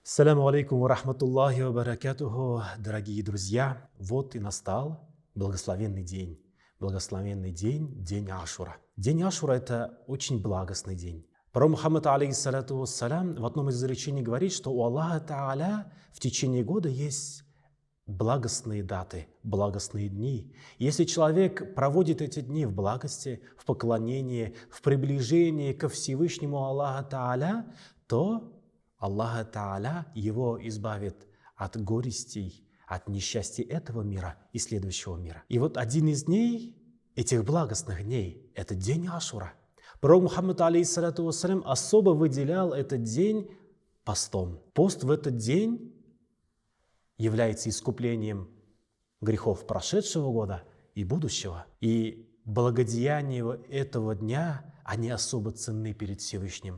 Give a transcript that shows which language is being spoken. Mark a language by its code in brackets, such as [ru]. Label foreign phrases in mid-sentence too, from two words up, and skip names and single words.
[ar] السلام عليكم ورحمة الله وبركاته, [ru] дорогие друзья. Вот и настал благословенный день. Благословенный день, день Ашура. День Ашура – это очень благостный день. Пророк Мухаммад, [ar] عليه الصلاة والسلام, [ru] в одном из изречений говорит, что у Аллаха Тааля в течение года есть благостные даты, благостные дни. Если человек проводит эти дни в благости, в поклонении, в приближении ко Всевышнему Аллаха Тааля, то Аллах Тааля его избавит от горестей, от несчастья этого мира и следующего мира. И вот один из дней, этих благостных дней, это день Ашура. Пророк Мухаммад, [ar] عليه الصلاة والسلام, [ru] особо выделял этот день постом. Пост в этот день является искуплением грехов прошедшего года и будущего. И благодеяния этого дня, они особо ценны перед Всевышним.